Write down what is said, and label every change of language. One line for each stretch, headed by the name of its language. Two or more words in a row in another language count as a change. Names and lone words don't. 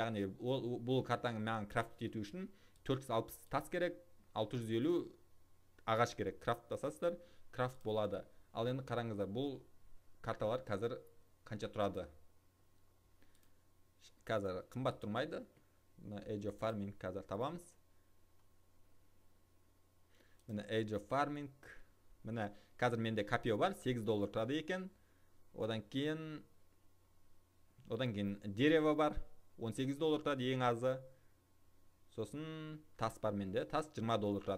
Kazakh: Яғни бұл картаны маған крафт ету үшін 460 тас керек, 650 ағаш керек. Крафттасасыздар, крафт болады. Ал енді қараңыздар, бұл карталар қазір қанша тұрады? Қазір қымбат тұрмайды. Age of Farming қазір табамыз. Міне Age of Farming. Міне қазір менде копио бар, $8 тұрады екен. Одан кейін дерево бар, $18 тұрады ең азы. Сосын тас бар менде, тас $20 тұрады.